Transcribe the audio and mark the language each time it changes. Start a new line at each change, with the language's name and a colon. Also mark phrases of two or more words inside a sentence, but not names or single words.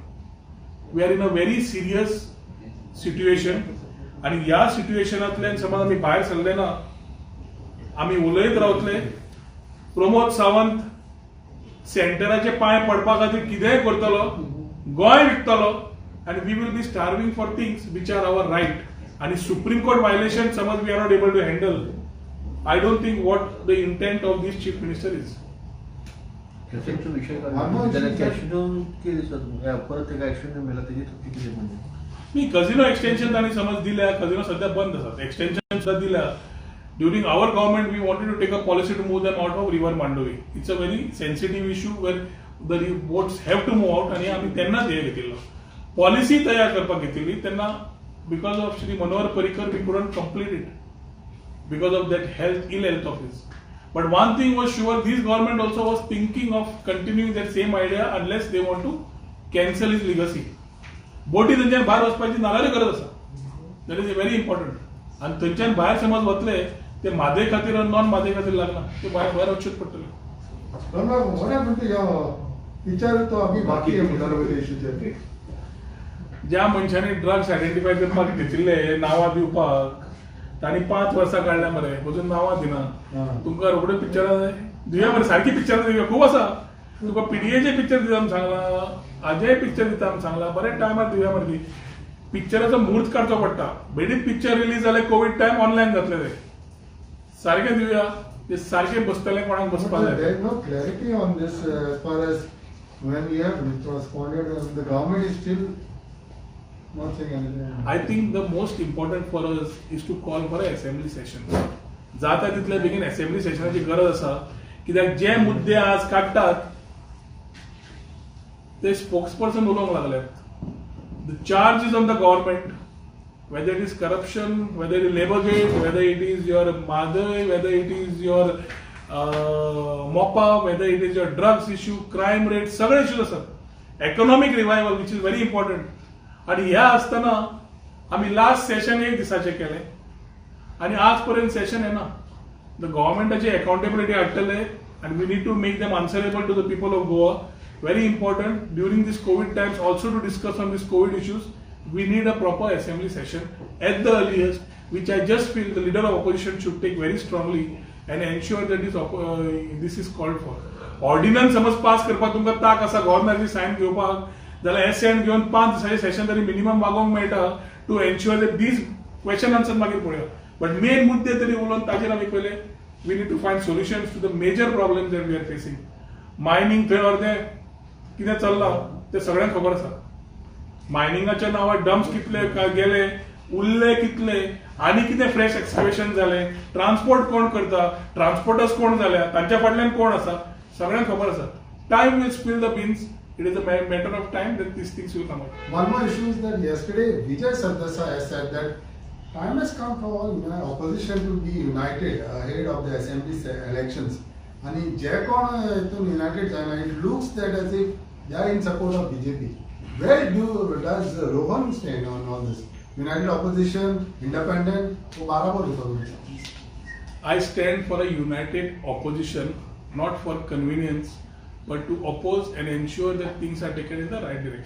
English: we are in a very serious situation.
Konkani: आनी ह्या सिच्युएशनांतल्यान समज आमी भायर सरले ना, आमी उलयत रावतले, प्रमोद सावंत सेंटराचे पांय पडपा खातीर कितेंय करतलो, गोंय विकतलो, आनी
English: we will be starving for things which are our right.
Konkani: आनी सुप्रीम कोर्ट व्हायलेशन समज
English: we are not able to handle, I don't think what the intent of this chief minister is.
Konkani: मी
English: casino extension
Konkani: तांणी समज दिल्या, कझिनो सध्या बंद आसात, एक्सटेन्शन सुद्धा दिल्या.
English: during our government we wanted to take a policy to move them out of river Mandovi. it's a very sensitive issue where the boats have to move out,
Konkani: आणि आम्ही तेन्नाच हे घेतिल्लो पॉलिसी तयार करपाक घेतिल्ली.
English: तेन्ना because of Shri Manohar Parrikar we couldn't complete it because of that ill health of his. But one thing was sure, this government also was thinking of continuing that same idea unless they want to cancel his legacy.
Konkani: बोटी थंयच्यान भायर वचपाची नाल्यारूय गरज आसा,
English: that is very important.
Konkani: आनी थंयच्यान भायर समज वतले ते म्हादय खातीर आनी नॉन म्हादय खातीर लागना, ते भायर वचचेच पडटले. ज्या मनशांनी
English: drugs identify
Konkani: करपाक घेतिल्ले, नांवां दिवपाक, तांणी 5 वर्सां काडल्या मरे, अजून नांवां दिना. तुमकां रोखडे पिक्चरां जाय दिवया मरे, सारकी पिक्चरां दिवया, खूब आसा. तुका पीडीएचे पिक्चर दिता म्हूण सांगला, अजय पिक्चर दिता म्हूण सांगला, बरें टायमार दिवया मरे. ती पिक्चराचो मुहूर्त काडचो पडटा. बेगीन
English: picture release
Konkani: जालें,
English: COVID time online
Konkani: जातले ते, सारकें दिवया, ते सारकें बसतलें कोणाक बसपाक जाय.
English: There is no clarity on this as far as when we have responded, and the government is still not saying anything. I think the most important for us is to call for an assembly session.
Konkani: जाता तितले बेगीन असेंब्ली सेशनाची गरज आसा, कित्याक जे मुद्दे आज काडटात ते स्पोक्सपर्सन उलोवंक लागल्यात.
English: the charge is on the government, whether it is corruption, whether it is Labourgate, whether it is your Madhai, whether it is your MOPA, whether it is your drugs issue, crime rate,
Konkani: सगळे इश्यूज आसात.
English: economic revival which is very important.
Konkani: आणि ह्या असताना आम्ही
English: last session
Konkani: 1 दिसाचे केले आणि आजपर्यंत सेशन येना.
English: द गव्हर्नमेंटाची अकाउंटेबिलिटी हाडटले and we need to make them answerable to the people of Goa. Very important during this COVID times also to discuss on these COVID issues. we need a proper assembly session at the earliest, which I just feel the leader of opposition should take very strongly and ensure that this is called for.
Konkani: Ordinance समज पास करपाक तुमकां ताक आसा गव्हर्नराची सायन घेवपाक जाल्यार एसेंट घेवन 5 दिसांचे सेशन तरी मिनिमम वागोवंक मेळटा
English: to ensure that this question answer
Konkani: मागीर पळया.
English: but main
Konkani: मुद्दे तरी उलोवन ताजेर आमी पयले
English: we need to find solutions to the major problems that we are facing.
Konkani: मायनिंग थंय अर्दें कितें चल्लां तें सगळ्यांक खबर आसा. मायनिंगाच्या नांवार डम्प्स कितले गेले, उरले कितले, आनी कितें
English: fresh excavation
Konkani: जालें, ट्रान्सपोर्ट कोण करता, ट्रान्सपोर्टर्स कोण जाल्या, तांच्या फाटल्यान कोण आसा, सगळ्यांक खबर आसा.
English: time will spill the beans. It is a matter of time that these things will come out. One more issue is that yesterday Vijay Sardesai has said that time has come for all opposition to be united ahead of the assembly elections.
Konkani: And जे कोण हितून united जायना,
English: it looks that as if they are in support of BJP. Where does Rohan stand on all this? United opposition, independent,
Hindi: वो बराबर होता.
English: I stand for a united opposition, not for convenience, but to oppose and ensure that things are taken in the right direction.